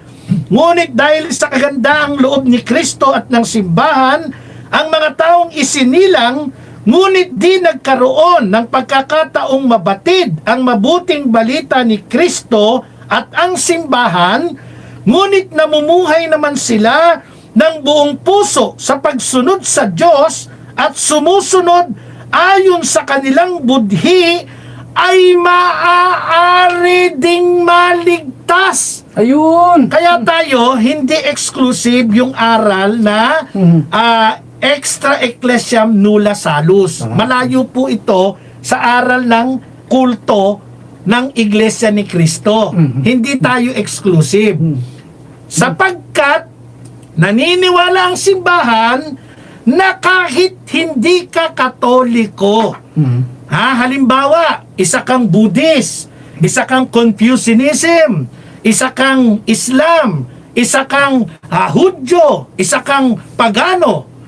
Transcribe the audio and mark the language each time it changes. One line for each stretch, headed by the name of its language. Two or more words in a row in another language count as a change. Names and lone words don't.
Filipino: Ngunit dahil sa kagandaang loob ni Kristo at ng simbahan, ang mga taong isinilang, ngunit di nagkaroon ng pagkakataong mabatid ang mabuting balita ni Kristo at ang simbahan, ngunit namumuhay naman sila ng buong puso sa pagsunod sa Diyos at sumusunod ayon sa kanilang budhi, ay maaari ding maligtas. Ayun. Kaya tayo, hindi exclusive yung aral na
Latin: extra ecclesiam nulla salus.
Filipino: Malayo po ito sa aral ng kulto ng Iglesia ni Cristo. Hindi tayo exclusive. Sapagkat naniniwala ang simbahan na kahit hindi ka Katoliko, halimbawa, isa kang Buddhist, isa kang Confucianism, isa kang Islam, isa kang Hudyo, isa kang Pagano.